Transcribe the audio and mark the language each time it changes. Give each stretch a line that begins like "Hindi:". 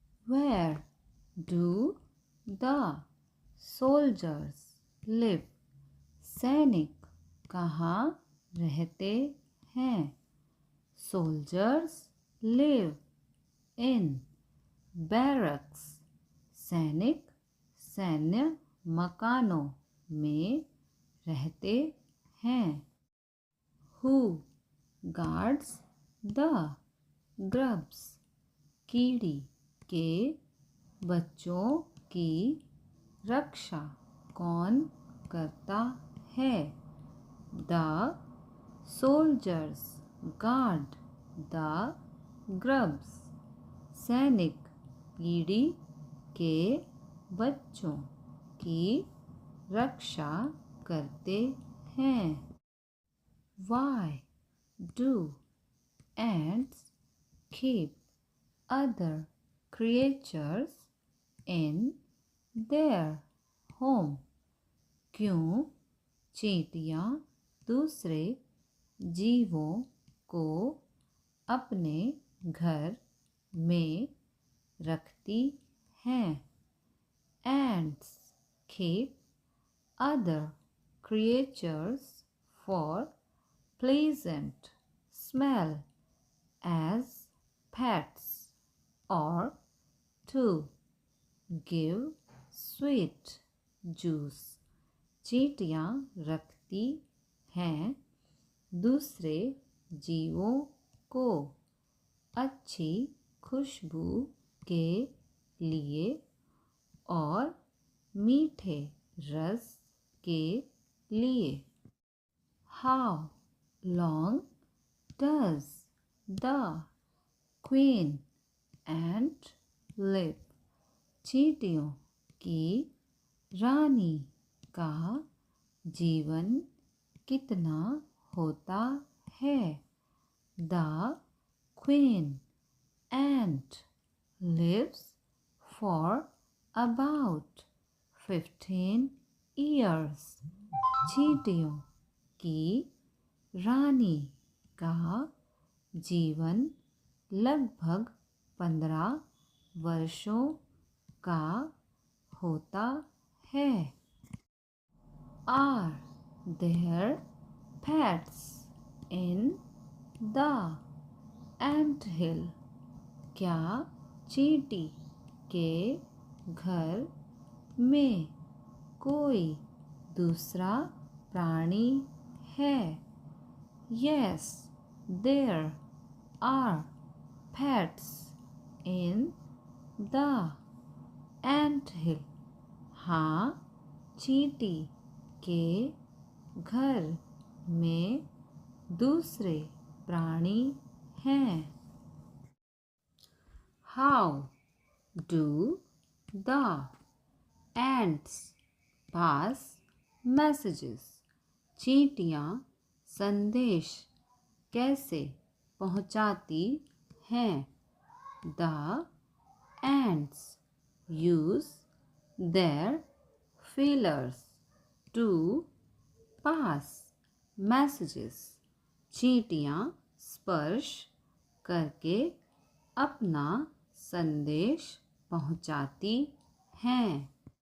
English: Where do the soldiers live?
Hindi: सैनिक कहाँ रहते हैं?
English: Soldiers live in barracks.
Hindi: सैनिक सैन्य मकानों में रहते हैं.
English: Who guards the grubs?
Hindi: कीड़ी के बच्चों की रक्षा कौन करता है?
English: The soldiers guard the grubs.
Hindi: सैनिक कीड़ी के बच्चों की रक्षा करते हैं.
English: Why do ants keep other creatures in their home?
Hindi: क्यों चींटियाँ दूसरे जीवों को अपने घर में रखती हैं?
English: Ants keep other creatures for pleasant smell as pets or to give sweet juice.
Hindi: चींटियाँ रखती हैं दूसरे जीवों को अच्छी खुशबू के लिए और मीठे रस के लिए.
English: How long does the queen ant live?
Hindi: चींटियों की रानी का जीवन कितना होता है?
English: The queen ant lives for about 15 years.
Hindi: चींटियों की रानी का जीवन लगभग 15 वर्षों का होता है.
English: Are there pets in the anthill?
Hindi: क्या चींटी के घर में कोई दूसरा प्राणी है?
English: Yes, there are pets in the anthill.
Hindi: हाँ, चींटी के घर में दूसरे प्राणी हैं.
English: How do the ants pass messages?
Hindi: चींटियाँ संदेश कैसे पहुँचाती हैं?
English: The ants use their feelers to pass messages.
Hindi: चींटियाँ स्पर्श करके अपना संदेश पहुँचाती हैं.